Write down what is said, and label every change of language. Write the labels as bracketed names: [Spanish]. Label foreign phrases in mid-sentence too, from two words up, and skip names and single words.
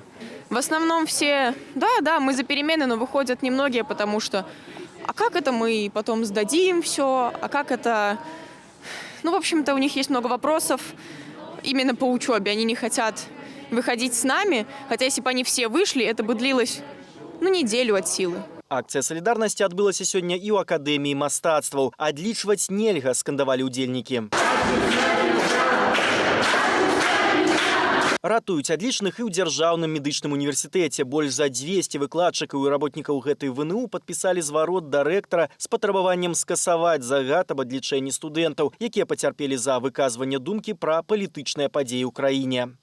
[Russian] В основном все, да, мы за перемены, но выходят немногие, потому что, а как это мы потом сдадим все, а как это... в общем-то, у них есть много вопросов именно по учебе, они не хотят выходить с нами, хотя если бы они все вышли, это бы длилось, неделю от силы. [Belarusian] Акцыя салідарнасці адбылася сёння і ў акадэміі мастацтваў. Адлічваць нельга, скандавалі ўдзельнікі. Ратуюць адлічных і ў дзяржаўным медычным універсітэце. Больш за 200 выкладчыкаў і работнікаў гэтай ВНУ падпісалі зварот да рэктара з патрабаваннем скасаваць загад аб адлічэнні студэнтаў, якія пацярпелі за выказванне думкі пра палітычныя падзеі ў краіне.